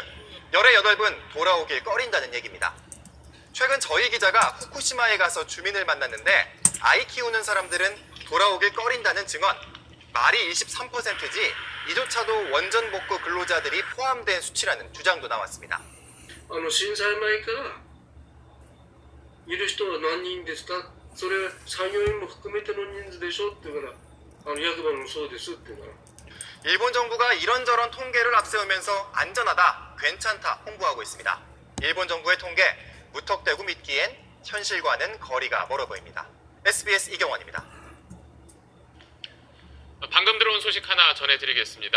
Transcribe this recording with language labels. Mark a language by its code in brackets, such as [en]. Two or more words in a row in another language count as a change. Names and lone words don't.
[ko] 열의 8분 돌아오길 꺼린다는 얘기입니다. 최근 저희 기자가 후쿠시마에 가서 주민을 만났는데 아이 키우는 사람들은 돌아오길 꺼린다는 증언. 말이 23%지 이조차도 원전 복구 근로자들이 포함된 수치라는 주장도 나왔습니다. [ja] 震災前からいる人は何人ですか、それ作業員も含めての人数でしょって言うから役場もそうですって言うから [ko] 일본 정부가 이런저런 통계를 앞세우면서 안전하다, 괜찮다 홍보하고 있습니다. 일본 정부의 통계 무턱대고 믿기엔 현실과는 거리가 멀어 보입니다. SBS 이경원입니다. 방금 들어온 소식 하나 전해드리겠습니다.